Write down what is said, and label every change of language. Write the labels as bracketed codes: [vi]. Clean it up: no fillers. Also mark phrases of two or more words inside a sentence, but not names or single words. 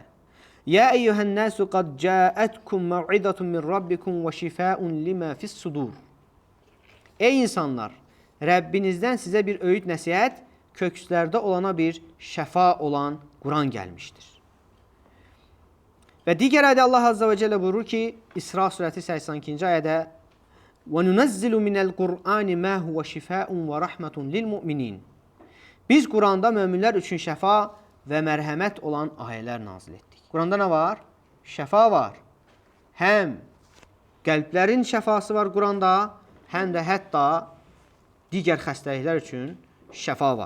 [ar] يا أيها الناس قد جاءتكم موعظة من ربكم وشفاء لما في الصدور. [az] Ey insanlar, Rəbbinizdən sizə bir öyüd nəsihət, kökslərdə olana bir şəfa olan Quran gəlmişdir. Və digər ayədə Allah [ar] عز وجل [az] buyurur ki, İsra surəsi 82-ci ayədə [ar] وَنُنَزِّلُ مِنَ الْقُرْآنِ مَا هُوَ شِفَاءٌ وَرَحْمَةٌ لِلْمُؤْمِنِينَ. [az] Biz Quranda möminlər üçün şəfa və mərhəmət olan ayələr nazil etdik. Quranda nə var? Şəfa var. Həm qəlblərin şəfası var Quranda, həm də hətta digər xəstəliklər üçün şəfa var.